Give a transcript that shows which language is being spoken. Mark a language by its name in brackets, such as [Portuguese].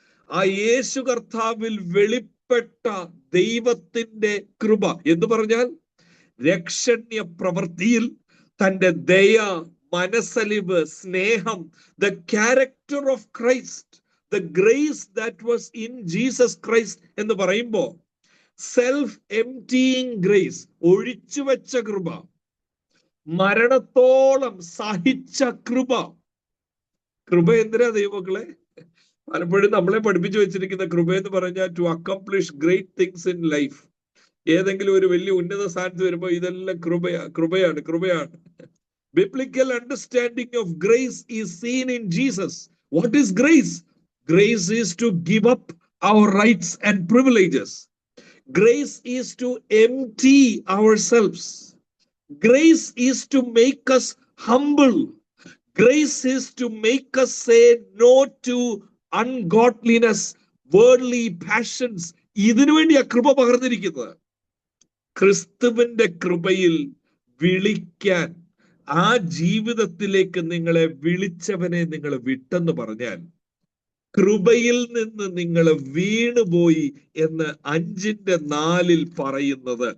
[Malayalam] ആ യേശു കർത്താവിൽ വെളിപ്പെട്ട ദൈവത്തിന്റെ കൃപ എന്ന് പറഞ്ഞാൽ രക്ഷണ്യ പ്രവൃത്തിയിൽ തന്റെ ദയ, മനസ്സലിവ്, സ്നേഹം, [English] the character of Christ, the grace that was in Jesus Christ [Malayalam] എന്ന് പറയുമ്പോ [English] self emptying grace, [Malayalam] ഒഴിച്ചുവെച്ച കൃപ, മരണത്തോളം സഹിച്ച കൃപ. കൃപ എന്തിനാ ദൈവമക്കളെ? പലപ്പോഴും നമ്മളെ പഠിപ്പിച്ചു വെച്ചിരിക്കുന്ന കൃപ എന്ന് പറഞ്ഞാൽ [English] To accomplish great things in life. [Malayalam] ഏതെങ്കിലും ഒരു വലിയ ഉന്നത സ്ഥാനത്ത് വരുമ്പോൾ ഇതെല്ലാം കൃപയാണ്. [English] Biblical understanding of grace is seen in Jesus. What is grace? Grace is to give up our rights and privileges. Grace is to empty ourselves. Grace is to make us humble. Grace is to make us say no to ungodliness, worldly passions. [Malayalam] ഇതിനു വേണ്ടിയാ കൃപ പകർന്നിരിക്കുന്നത്. ക്രിസ്തുവിന്റെ കൃപയിൽ വിളിക്കാൻ, ആ ജീവിതത്തിലേക്ക് നിങ്ങളെ വിളിച്ചവനെ നിങ്ങൾ വിട്ടെന്ന് പറഞ്ഞാൽ, കൃപയിൽ നിന്ന് നിങ്ങൾ വീണുപോയി എന്ന് 5:4 പറയുന്നത്.